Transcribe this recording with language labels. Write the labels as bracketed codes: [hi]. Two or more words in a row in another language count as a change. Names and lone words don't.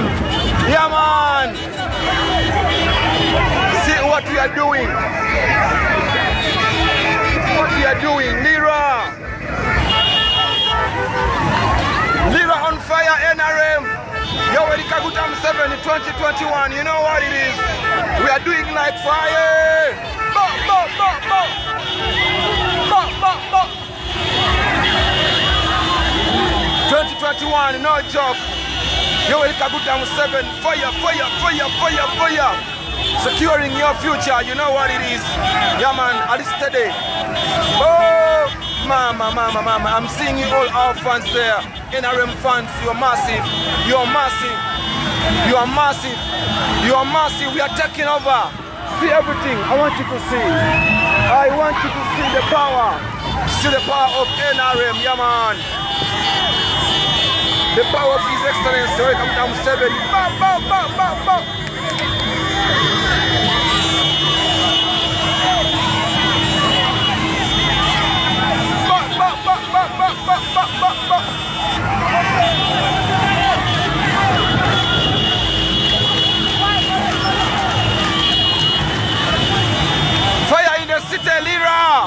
[en] Yeah, man. See what we are doing. What we are doing. Lira. Lira on fire, NRM. Yo, Kaguta Museven 2021. You know what it is? We are doing like fire. Bo, bo, bo, bo. Bo, bo, bo. 2021, no joke. Yo, Kaguta Museven, fire, fire, fire, fire, fire. Securing your future, you know what it is. Yeah, man, Alisteady. Oh, mama, mama, mama. I'm seeing you all our fans there. NRM fans, you're massive. You're massive. You are massive. You are massive. We are taking over. See everything. I want you to see. I want you to see the power. See the power of NRM, yeah, man. The power of His Excellency. Welcome to Museven. Ba, ba, ba, ba, ba. Ba, ba, ba, ba, ba, ba, ba, ba, ba. Fire in the city, Lira.